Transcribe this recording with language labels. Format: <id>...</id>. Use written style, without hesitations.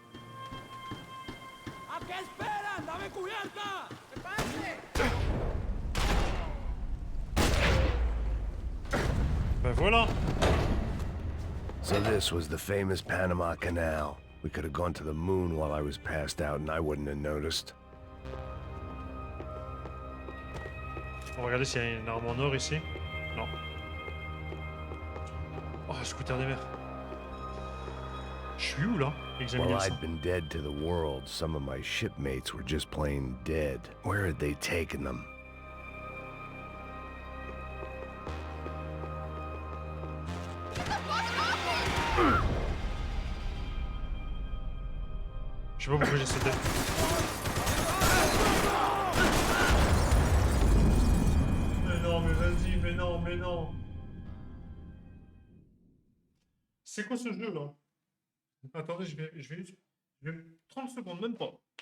<es>¿A qué esperan? ¡Dame cubierta!</es> <fr>Ben voilà.</fr> <en>So this was the famous Panama Canal. We could have gone to the moon while I was passed out and I wouldn't have noticed.</en> <fr>On va regarder s'il y a une arme en or ici. Non. Oh, scooter des mers. Je suis où là? Examiner</fr> <en>While</en> <fr>ça.</fr> <en>I'd been dead to the world, some of my shipmates were just plain dead. Where had they taken them?</en> <fr>Je sais pas pourquoi j'ai sauté. Mais non, mais vas-y, mais non, mais non. C'est quoi ce jeu là? Attendez, je vais 30 secondes, même pas.</fr>